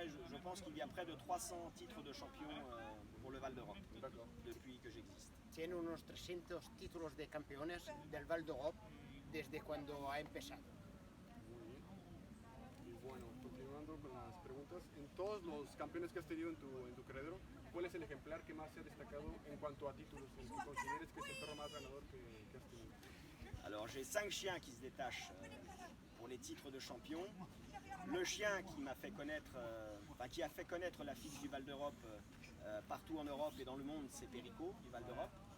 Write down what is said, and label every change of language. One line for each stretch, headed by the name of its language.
French: Je pense qu'il y a près de 300 titres de champion pour le Val d'Europe depuis que j'existe.
Spanish: Tiene unos 300 títulos de campeones del Val d'Europe desde cuando ha empezado. Bueno, continuando con las preguntas, en todos los campeones que has tenido en tu criadero, ¿cuál es el ejemplar que más se ha destacado en cuanto a títulos, en que consideres que es el perro más ganador que has tenido?
French: Alors j'ai 5 chiens qui se détachent pour les titres de champion. Le chien qui m'a fait connaître, qui a fait connaître la fiche du Val d'Europe partout en Europe et dans le monde, c'est Perico du Val d'Europe.